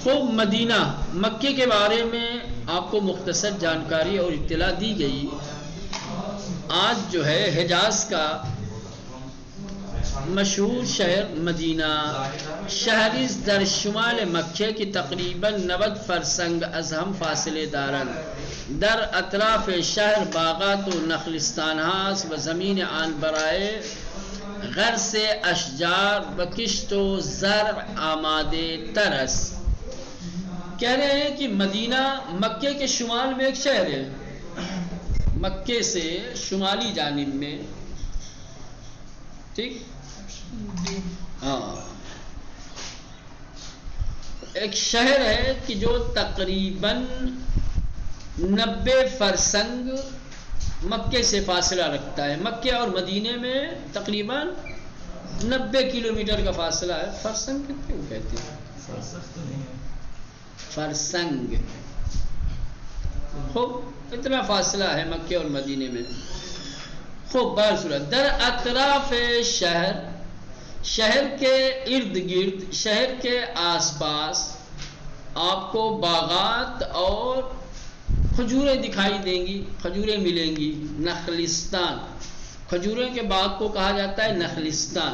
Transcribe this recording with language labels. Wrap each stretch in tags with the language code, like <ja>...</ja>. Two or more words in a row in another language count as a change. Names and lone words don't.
<ur>خوب مدینہ مکے کے بارے میں آپ کو مختصر جانکاری اور اطلاع دی گئی۔ آج جو ہے حجاز کا مشہور شہر مدینہ،</ur> <fa>شہری در شمال مکہ کی تقریباً 90 فرسنگ از ہم فاصلے دارند، در اطراف شہر باغات و نخلستان ہاست و زمین آن برائے غرس اشجار و کشت و زرع آمادے ترس۔</fa> <ur>کہہ رہے ہیں کہ مدینہ مکے کے شمال میں ایک شہر ہے، مکے سے شمالی جانب میں، ٹھیک، ہاں، ایک شہر ہے کہ جو تقریباً 90 فرسنگ مکے سے فاصلہ رکھتا ہے۔ مکے اور مدینے میں تقریباً 90 کلومیٹر کا فاصلہ ہے۔ فرسنگ کتنے کو کہتے ہیں؟ فرسنگ، خوب اتنا فاصلہ ہے مکے اور مدینے میں۔ خوب</ur> <fa>بارصورت در اطراف شہر،</fa> <ur>شہر کے ارد گرد، شہر کے آس پاس آپ کو باغات اور کھجوریں دکھائی دیں گی، کھجوریں ملیں گی۔ نخلستان، کھجوریں کے باغ کو کہا جاتا ہے نخلستان۔</ur>